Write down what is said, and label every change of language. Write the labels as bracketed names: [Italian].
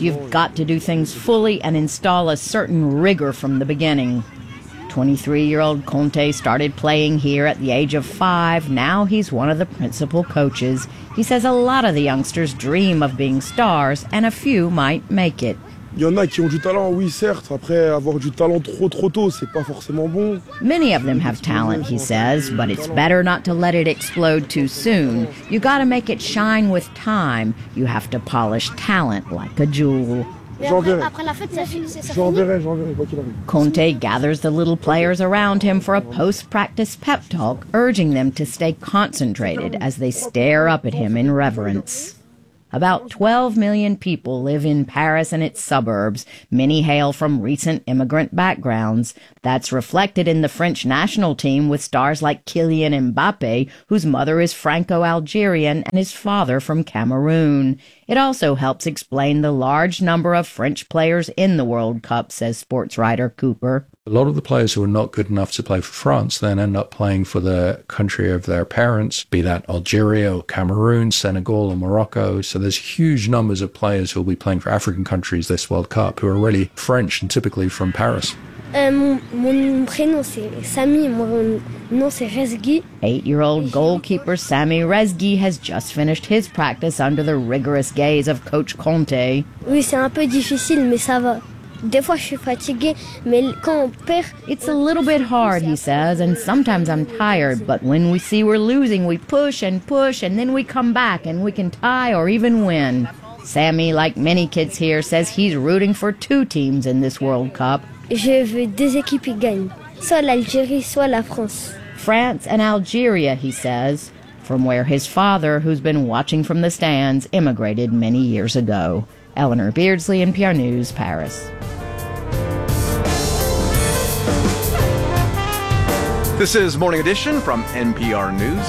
[English] You've got to do things fully and install a certain rigor from the beginning. 23-year-old Conte started playing here at the age of five. Now he's one of the principal coaches. He says a lot of the youngsters dream of being stars, and a few might make it. [French] Il y en a qui ont du talent, oui, certes. Après, avoir du talent trop tôt, c'est pas forcément bon. [English] Many of them have talent, he says, but it's better not to let it explode too soon. You gotta make it shine with time. You have to polish talent like a jewel. Conte gathers the little players around him for a post-practice pep talk, urging them to stay concentrated as they stare up at him in reverence. About 12 million people live in Paris and its suburbs. Many hail from recent immigrant backgrounds. That's reflected in the French national team with stars like Kylian Mbappe, whose mother is Franco-Algerian and his father from Cameroon. It also helps explain the large number of French players in the World Cup, says sports writer Cooper. A lot of the players who are not good enough to play for France then end up playing for the country of their parents, be that Algeria or Cameroon, Senegal or Morocco. So there's huge numbers of players who will be playing for African countries this World Cup who are really French and typically from Paris. [French] Mon prénom c'est Sami, mon nom c'est Rezgi. [English] 8-year-old goalkeeper Sami Rezgi has just finished his practice under the rigorous gaze of Coach Conte. [French] Oui, c'est un peu difficile, mais ça va. Des fois, je suis fatigué, mais quand on perd, [English] it's a little bit hard, he says, and sometimes I'm tired, but when we see we're losing, we push and push, and then we come back and we can tie or even win. Sami, like many kids here, says he's rooting for two teams in this World Cup. [French] Je veux deux équipes gagnent, soit l'Algérie, soit la France. [English] France and Algeria, he says, from where his father, who's been watching from the stands, immigrated many years ago. Eleanor Beardsley, NPR News, Paris. This is Morning Edition from NPR News.